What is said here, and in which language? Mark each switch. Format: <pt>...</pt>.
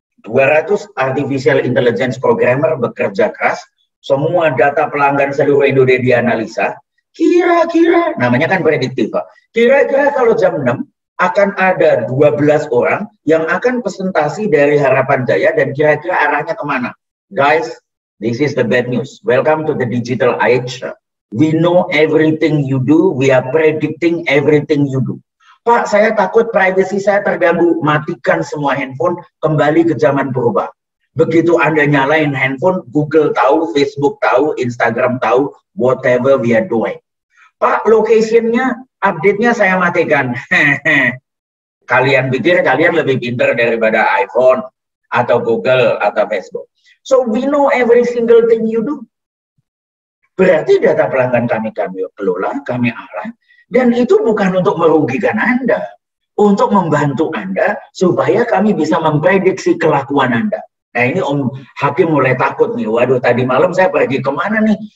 <id>200 artificial intelligence programmer bekerja keras, semua data pelanggan seluruh Indonesia dianalisa. Kira-kira, namanya kan prediktif Pak. Kira-kira kalau jam 6 akan ada 12 orang yang akan presentasi dari Harapan Jaya dan kira-kira arahnya kemana?</id> <en>Guys, this is the bad news. Welcome to the digital age. We know everything you do. We are predicting everything you do.</en> <id>Pak, saya takut privacy saya terganggu. Matikan semua handphone, kembali ke zaman purba. Begitu Anda nyalain handphone, Google tahu, Facebook tahu, Instagram tahu,</id> <en>whatever we are doing.</en> <id>Pak, location-nya, update-nya saya matikan. Kalian pikir kalian lebih pintar daripada iPhone, atau Google, atau Facebook.</id> <en>So we know every single thing you do.</en> <id>Berarti data pelanggan kami kelola, kami arah, dan itu bukan untuk merugikan Anda, untuk membantu Anda supaya kami bisa memprediksi kelakuan Anda. Nah ini Om Hakim mulai takut nih, waduh tadi malam saya pergi kemana nih?</id>